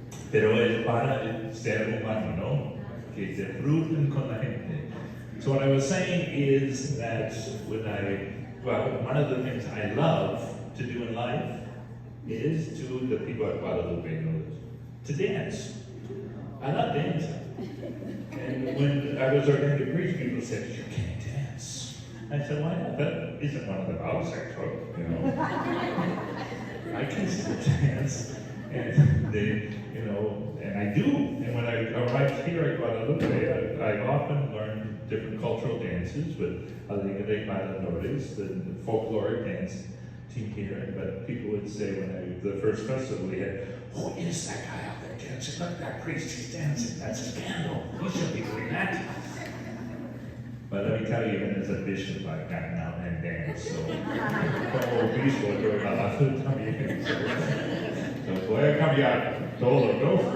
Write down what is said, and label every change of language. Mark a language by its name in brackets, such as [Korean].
[Spanish] Pero es para el ser humano, ¿no? Que disfruten con la gente. [English] So what I was saying is that one of the things I love to do in life is to the people at Guadalupe know to dance. I love dancing. And when I was ordained a priest, people said, "You can't dance." I said, "Why not? That isn't one of the vows I took, you know." I can still dance, and and I do. And when I arrived here at Guadalupe, I've often learned different cultural dances with Alegre de Bailadores, the folkloric dance team here. But people would say the first festival we had, "Who is that guy out there dancing? Look, that priest, he's dancing. That's a scandal. He shouldn't be doing that." But let me tell you, even as a bishop, I've gotten out and danced. [Spanish] So, como obispo, yo he bailado también. So, voy a cambiar todo, ¿no?